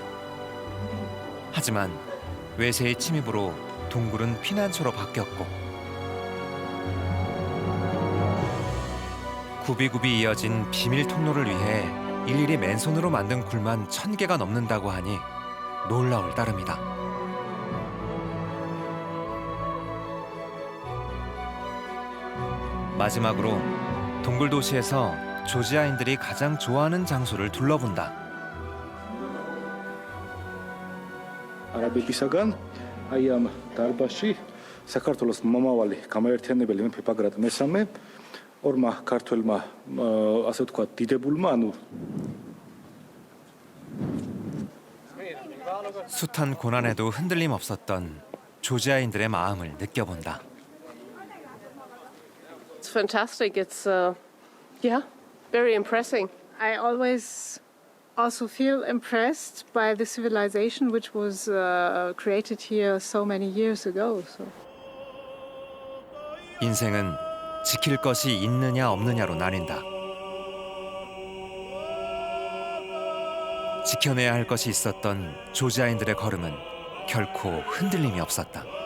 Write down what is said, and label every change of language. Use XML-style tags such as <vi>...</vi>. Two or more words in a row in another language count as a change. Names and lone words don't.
<ko>하지만 외세의 침입으로 동굴은 피난처로 바뀌었고 굽이굽이 이어진 비밀 통로를 위해 일일이 맨손으로 만든 굴만 1000개가 넘는다고 하니 놀라울 따름이다. 마지막으로 동굴 도시에서 조지아인들이 가장 좋아하는 장소를 둘러본다.</ko> <ka>არაბებისაგან აი ამ დარბაზში საქართველოს მომავალი გამაერთიანებელი მეფე ბაგრატ მესამე ორმა ქართველმა ასე ვთქვათ დიდებულმა ანუ</ka> <ko>숱한 고난에도 흔들림 없었던 조지아인들의 마음을 느껴본다.</ko> <en>It's fantastic. It's very impressive. I always also feel impressed by the civilization which was created here so many years ago. So.</en> <ko>인생은 지킬 것이 있느냐 없느냐로 나뉜다. 지켜내야 할 것이 있었던 조지아인들의 걸음은 결코 흔들림이 없었다.</ko>